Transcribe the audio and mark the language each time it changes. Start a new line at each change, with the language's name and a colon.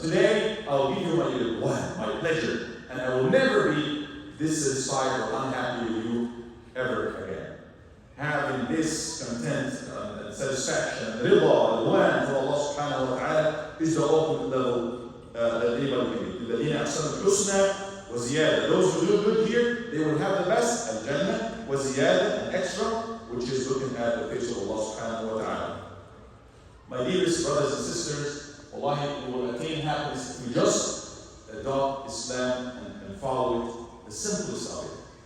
English: Today I'll give you my ridwan, my pleasure, and I will never be dissatisfied or unhappy with you ever again. Having this content and satisfaction, rida, ridwan for Allah subhanahu wa ta'ala is the ultimate level that anybody can get.
Arabic: الذين أحسنوا الحسنى وزيادة.
English: Those who do good here, they will have the best, al-Jannah, وزيادة, an extra, which is looking at the face of Allah subhanahu wa ta'ala. My dearest brothers and sisters, wallahi, we will attain happiness if we just adopt Islam and follow it, the simplest of it.